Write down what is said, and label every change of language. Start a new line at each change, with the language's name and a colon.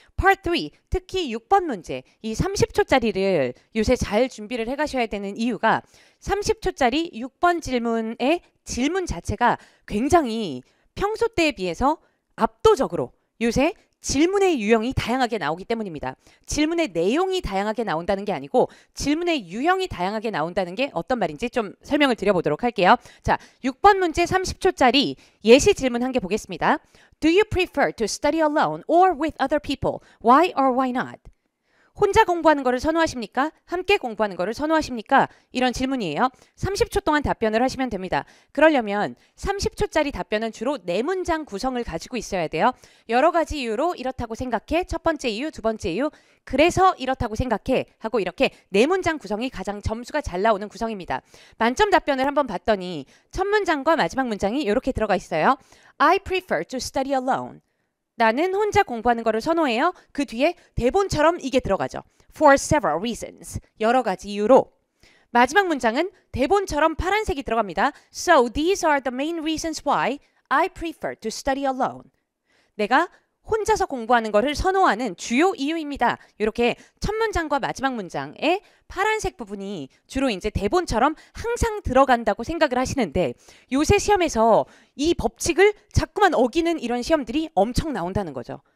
Korean: Part 3 특히 6번 문제, 이 30초짜리를 요새 잘 준비를 해가셔야 되는 이유가 30초짜리 6번 질문의 질문 자체가 굉장히 평소 때에 비해서 압도적으로 요새 질문의 유형이 다양하게 나오기 때문입니다. 질문의 내용이 다양하게 나온다는 게 아니고 질문의 유형이 다양하게 나온다는 게 어떤 말인지 좀 설명을 드려보도록 할게요. 자, 6번 문제 30초짜리 예시 질문 한 개 보겠습니다.
English: Do you prefer to study alone or with other people? Why or why not?
Korean: 혼자 공부하는 거를 선호하십니까? 함께 공부하는 거를 선호하십니까? 이런 질문이에요. 30초 동안 답변을 하시면 됩니다. 그러려면 30초짜리 답변은 주로 4문장 구성을 가지고 있어야 돼요. 여러 가지 이유로 이렇다고 생각해. 첫 번째 이유, 두 번째 이유. 그래서 이렇다고 생각해. 하고 이렇게 4문장 구성이 가장 점수가 잘 나오는 구성입니다. 만점 답변을 한번 봤더니 첫 문장과 마지막 문장이 이렇게 들어가 있어요.
English: I prefer to study alone.
Korean: 나는 혼자 공부하는 거를 선호해요. 그 뒤에 대본처럼 이게 들어가죠.
English: For several reasons.
Korean: 여러 가지 이유로. 마지막 문장은 대본처럼 파란색이 들어갑니다.
English: So these are the main reasons why I prefer to study alone.
Korean: 내가 혼자서 공부하는 거를 선호하는 주요 이유입니다. 이렇게 첫 문장과 마지막 문장의 파란색 부분이 주로 이제 대본처럼 항상 들어간다고 생각을 하시는데, 요새 시험에서 이 법칙을 자꾸만 어기는 이런 시험들이 엄청 나온다는 거죠.